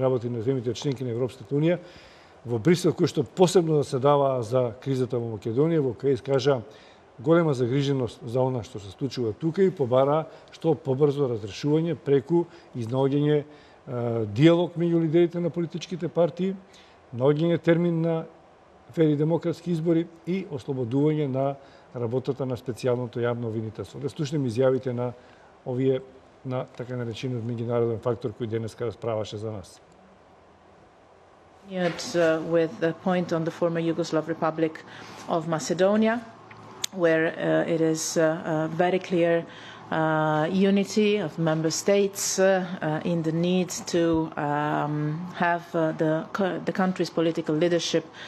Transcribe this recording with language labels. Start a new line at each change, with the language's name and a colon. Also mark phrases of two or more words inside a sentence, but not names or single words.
Macedonian: работи на земјите членки на Европската унија во Брисел, кој што посебно заседава за кризата во Македонија, во која искажа голема загриженост за она што се случува тука и побара што побрзо разрешување преку изнаоѓање диалог меѓу лидерите на политичките партии, наоѓање термин на фери демократски избори и ослободување на работата на специјалното јавно обвинителство. Да слушнеме изјавите на овие на така наречениот меѓународен фактор кој денеска расправаше за нас.
English: With the point on the former Yugoslav Republic of Macedonia, where it is very clear unity of member states in the need to have the country's political leadership